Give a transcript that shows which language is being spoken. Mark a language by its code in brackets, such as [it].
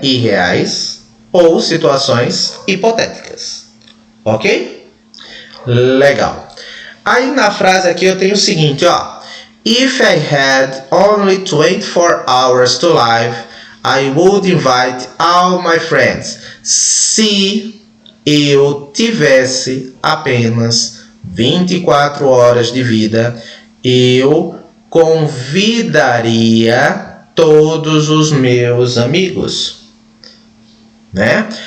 [pt] Irreais, ou situações hipotéticas. Ok? Legal. Aí na frase aqui eu tenho o seguinte, ó. [en] If I had only 24 hours to live, I would invite all my friends. [pt] Se eu tivesse apenas 24 horas de vida, eu convidaria todos os meus amigos. Né?